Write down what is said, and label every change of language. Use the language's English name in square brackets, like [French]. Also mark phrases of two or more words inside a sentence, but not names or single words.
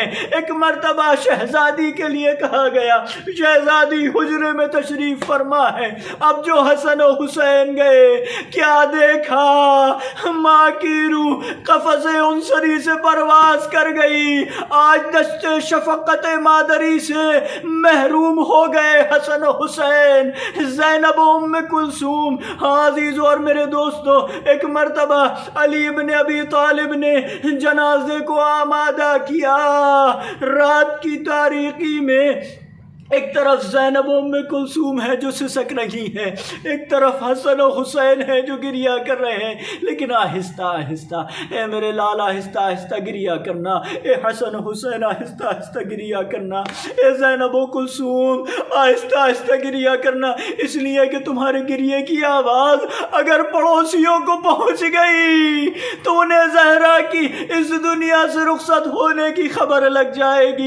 [Urdu] ایک مرتبہ شہزادی کے لیے کہا گیا، شہزادی حجرے میں تشریف فرما ہے۔ اب جو حسن و حسین گئے، کیا دیکھا؟ ماں کی روح قفس انصری سے پرواز کر گئی، آج دشت شفقت مادری سے محروم ہو گئے حسن و حسین، زینب و ام کلثوم۔ عزیز اور میرے دوستو، ایک مرتبہ علی بن ابی طالب نے جنازے کو آمادہ کیا، رات کی تاریکی میں ایک طرف زینب و ام کلثوم ہے جو سسک رہی ہیں، ایک طرف حسن و حسین ہے جو گریہ کر رہے ہیں، لیکن آہستہ آہستہ، اے میرے لال آہستہ آہستہ گریہ کرنا، اے حسن و حسین آہستہ آہستہ گریہ کرنا، اے زینب و کلثوم آہستہ آہستہ گریہ کرنا، اس لیے کہ تمہارے گریہ کی آواز اگر پڑوسیوں کو پہنچ گئی تو انہیں زہرا کی اس دنیا سے رخصت ہونے کی خبر لگ جائے گی۔